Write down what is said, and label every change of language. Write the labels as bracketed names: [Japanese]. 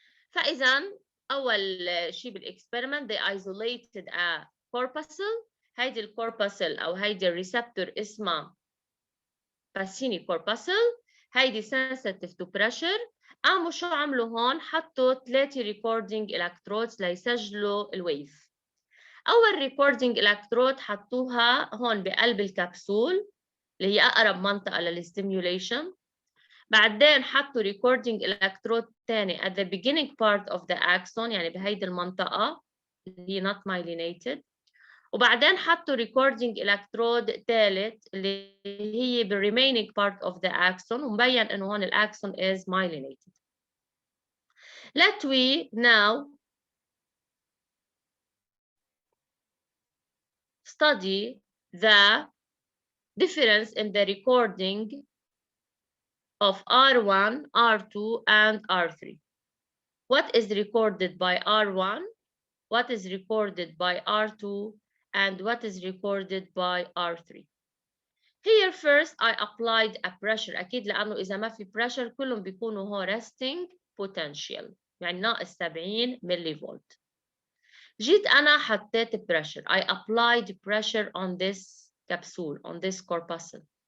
[Arabic] فاذا اول شيء بالاكسبيرمنت [English] they isolated a corpuscle. [Arabic] هيدي الكورباسل او هيدي الريسبتور اسمها Pacini corpuscle. هيدي [English] sensitive to pressure. [Arabic] قاموا شو عملوا هون؟ حطوا 3 recording electrodes ليسجلوا الويف. أول recording electrode حطوها هون بقلب الكبسول اللي هي أقرب منطقة للstimulation. بعدين حطوا [English] recording electrode تاني at the beginning part of the axon [Arabic] يعني بهيدي المنطقة اللي هي not [English] myelinated. [Arabic] وبعدين حطوا recording electrode ثالث اللي هي [English] remaining part of the axon [Arabic] ومبين انه هون الاكسون is myelinated. [English] Let we now study the difference in the recording of R1, R2, and R3. What is recorded by R1? What is recorded by R2? And what is recorded by R3. Here first I applied a pressure. [Arabic] أكيد لأنه إذا ما في pressure كلهم بيكونوا هو resting potential يعني ناقص 70 ملي فولت. جيت أنا حطيت pressure. [English] I applied pressure on this capsule, on this corpuscle.